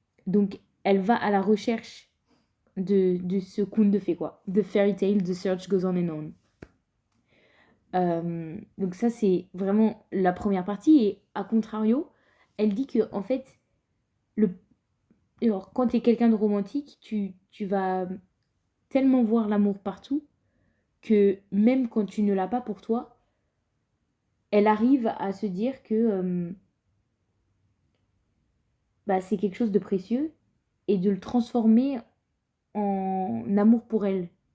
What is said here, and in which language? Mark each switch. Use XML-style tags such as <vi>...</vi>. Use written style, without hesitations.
<fr>Donc elle va à la recherche de ce conte de fées, quoi.</fr> <en>The fairy tale, the search goes on and on.</en> <fr>Donc ça, c'est vraiment la première partie, et à contrario, elle dit que en fait, le alors, quand tu es quelqu'un de romantique, tu vas tellement voir l'amour partout que même quand tu ne l'as pas pour toi, elle arrive à se dire que bah, c'est quelque chose de précieux et de le transformer en amour pour elle.</fr>